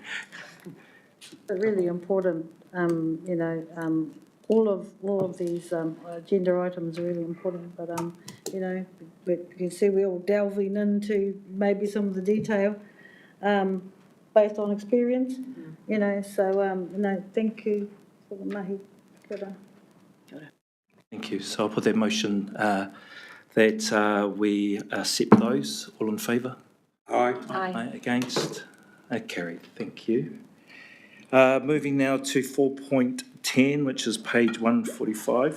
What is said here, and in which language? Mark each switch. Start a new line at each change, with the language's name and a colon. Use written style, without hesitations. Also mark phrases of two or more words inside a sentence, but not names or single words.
English: It's really important, all of these agenda items are really important, but, but you can see we're all delving into maybe some of the detail. based on experience, you know, so, no, thank you for the mahi.
Māori: Kia ora.
English: Thank you. So I'll put that motion that we accept those. All in favour? Aye. Aye. Against? Carried. Thank you. Moving now to 4.10, which is page 145.